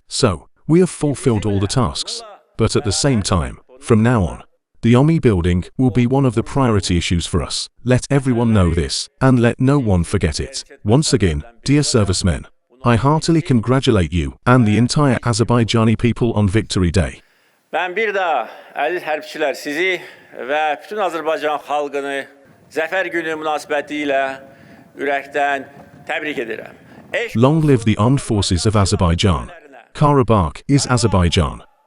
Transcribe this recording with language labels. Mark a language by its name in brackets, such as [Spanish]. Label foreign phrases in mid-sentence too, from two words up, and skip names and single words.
[English] So, we have fulfilled all the tasks. But at the same time, from now on, the army building will be one of the priority issues for us. Let everyone know this, and let no one forget it. Once again, dear servicemen, I heartily congratulate you and the entire Azerbaijani people on Victory Day. [Azerbaijani] Ben bir daha əziz hərbçilər sizi və bütün Azərbaycan xalqını Zəfər günü münasibətilə ürəkdən təbrik edirəm. [English] Long live the armed forces of Azerbaijan. Karabakh is Azerbaijan.